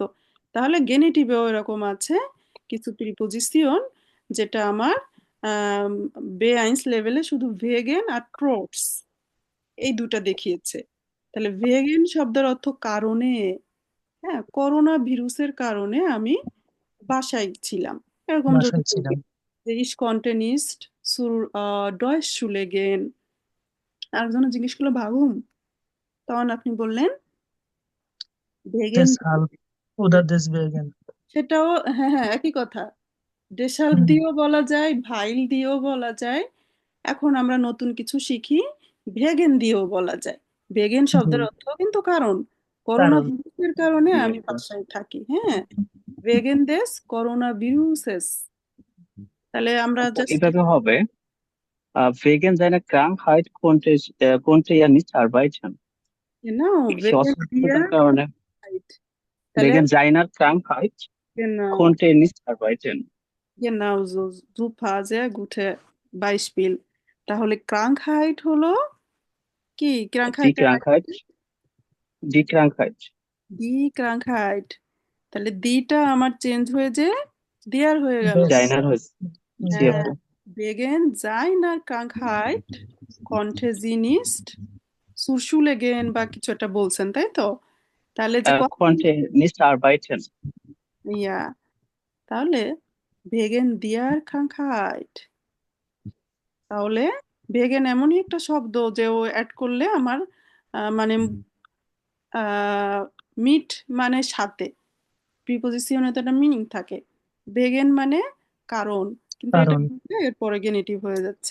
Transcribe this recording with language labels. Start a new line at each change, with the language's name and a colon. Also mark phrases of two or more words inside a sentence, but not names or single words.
Bangla: তাহলে গেনিটিভেও এরকম আছে কিছু প্রিপোজিশন যেটা আমার বে1 লেভেলে শুধু ভেগেন আর ট্রোটস এই দুটা দেখিয়েছে। তাহলে ভেগেন শব্দের অর্থ কারণে। হ্যাঁ, করোনা ভিরুসের কারণে আমি বাসায় ছিলাম, এরকম যদি বাসায় বলি ছিলাম।
German: যে ich konnte nicht zur Deutschschule gehen।
Bangla: আরেকজনে জিজ্ঞেস করলো ভাগুম, তখন আপনি বললেন ভেগেন।
German: Deshalb oder deswegen।
Bangla: সেটাও হ্যাঁ হ্যাঁ একই কথা। ডেসাল্ভ হুম, দিয়েও বলা যায়, ভাইল দিয়েও বলা যায়। এখন আমরা নতুন কিছু শিখি, ভেগেন দিয়েও বলা যায়। ভেগেন জি, শব্দের অর্থ কিন্তু কারণ। করোনা কারণ ভিরুসের কারণে আমি বাসায় থাকি। হ্যাঁ,
German: wegen des Corona-Virus.
Bangla: তাহলে আমরা আপু জাস্ট এভাবে হবে,
German: wegen seiner Krankheit konnte er nicht arbeiten।
Bangla: নাও সে ভেগেন দিয়ে অসুস্থতার কারণে, তাহলে
German: wegen seiner Krankheit genau, konnte er nicht arbeiten। genau so, super, sehr gute Beispiel।
Bangla: তাহলে Krankheit হলো কি?
German: Die Krankheit Krankheit, die Krankheit, দি Krankheit।
Bangla: তাহলে দিটা আমার চেঞ্জ হয়ে যে দেয়ার হয়ে গেল।
German: des
Bangla: seiner হয়েছে। জি হ্যাঁ, আপু।
German: wegen seiner Krankheit konnte sie nicht zur Schule gehen
Bangla: বা কিছু একটা বলছেন, তাই তো? তাহলে যে
German: konnte nicht arbeiten।
Bangla: ইয়া, তাহলে
German: wegen der Krankheit,
Bangla: তাহলে ভেগেন এমনই একটা শব্দ যে ও অ্যাড করলে আমার মানে মিট মানে সাথে, প্রিপোজিশনে তো একটা মিনিং থাকে। ভেগেন মানে কারণ, কিন্তু এটা কারণ। বললে এরপরে গেনিটিভ হয়ে যাচ্ছে।